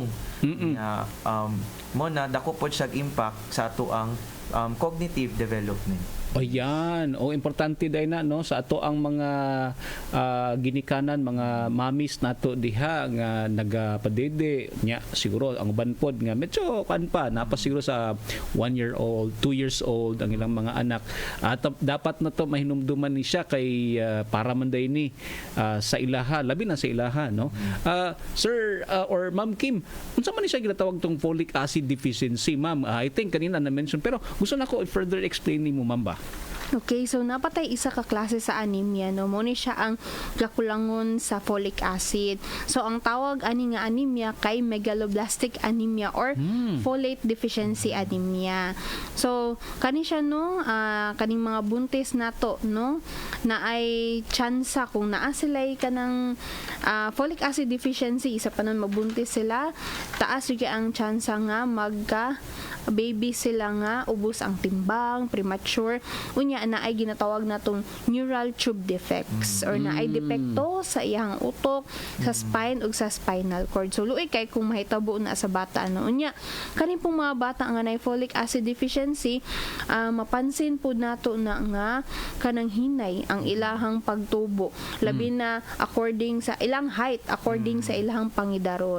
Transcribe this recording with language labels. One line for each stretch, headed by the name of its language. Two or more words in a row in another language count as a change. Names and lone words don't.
Cebuano: Na mo na dako pod siya impact sa ato ang
English: cognitive development.
Cebuano: O yan. O importante day na no sa ato ang mga ginikanan, mga mamis nato diha nga nagapadede nya siguro ang uban pod nga medyo kan pa napa siguro sa 1
English: year old,
Cebuano: 2
English: years old
Cebuano: ang ilang mga anak. At dapat na to mahinumduman ni siya kay para man day ni sa ilaha, labi na sa ilaha no. Sir or Ma'am Kim, unsa man ni siya ginatawag tong
English: folic acid deficiency,
Cebuano: ma'am?
English: I think
Cebuano: kanina na mention pero gusto nako
English: further explain
Cebuano: ni mo, ma'am ba? Okay, so napatay isa ka klase sa anemia, no? Mo ni siya ang kakulangon sa folic acid. So ang tawag ani nga anemia kay
English: megaloblastic anemia or folate deficiency anemia.
Cebuano: So kani siya no, kaning mga buntis nato no na ay tsansa kung naa sila kanang
English: folic acid deficiency
Cebuano: isa pa nun mabuntis sila, taas gyud ang tsansa nga magka baby sila nga ubos ang timbang, premature, unya na ay ginatawag natong
English: neural tube defects
Cebuano: or na ay depekto sa iyang utok, sa spine ug sa
English: spinal cord.
Cebuano: So luoy kay kung mahitabo na sa bata ano. Unya kaning pong mga bata nga nay
English: folic acid deficiency,
Cebuano: mapansin pud nato na nga kanang hinay ang ilahang pagtubo, labi na according sa ilang height, according sa ilahang pangidaron.